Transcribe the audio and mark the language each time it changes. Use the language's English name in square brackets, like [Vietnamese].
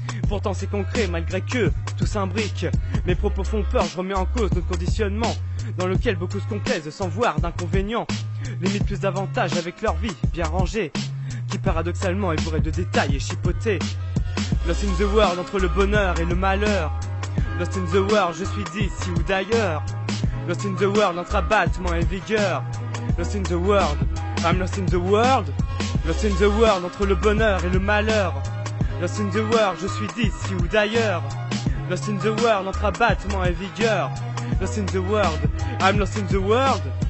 [French] Pourtant c'est concret malgré que tout s'imbrique. Mes propos font peur, je remets en cause notre conditionnement dans lequel beaucoup se complaisent sans voir d'inconvénients. Limite plus d'avantages avec leur vie bien rangée, qui paradoxalement est bourrée de détails et chipotés. [English] Lost in the world [French] entre le bonheur et le malheur. Lost in the world, je suis d'ici ou d'ailleurs. [English] Lost in the world [French] entre abattement et vigueur. [English] Lost in the world, I'm lost in the world. Lost in the world [French] entre le bonheur et le malheur. [English] Lost in the world, [French] je suis d'ici ou d'ailleurs. Lost in the world entre abattement et vigueur. [English] Lost in the world, I'm lost in the world.